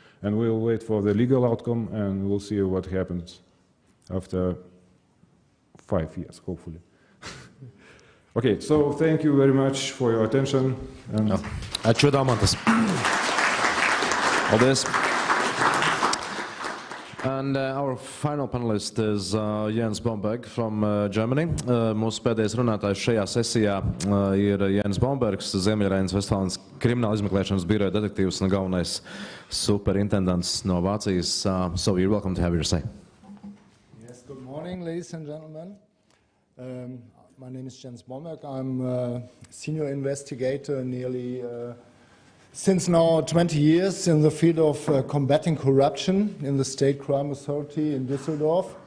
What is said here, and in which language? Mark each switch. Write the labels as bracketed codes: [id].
[en] And we'll wait for the legal outcome and we'll see what happens after 5 years, hopefully. Okay, so thank you very much for your attention. [lt] Ačiū, Daumantas. [lv] Paldies. [en] And our final panelist is Jens Bomberg from Germany. [lv] Mūsu pēdējais runātājs šajā sesijā ir Jens Bombergs, Ziemeļrhein-Westfālijas krimināla izmeklēšanas biroja detektīvs un galvenais superintendents no Vācijas. [en] So you're welcome to have your say. Yes, good morning, ladies and gentlemen. My name is Jens Bomberg. I'm a senior investigator nearly since now 20 years in the field of combating corruption in the State Crime Authority in Düsseldorf.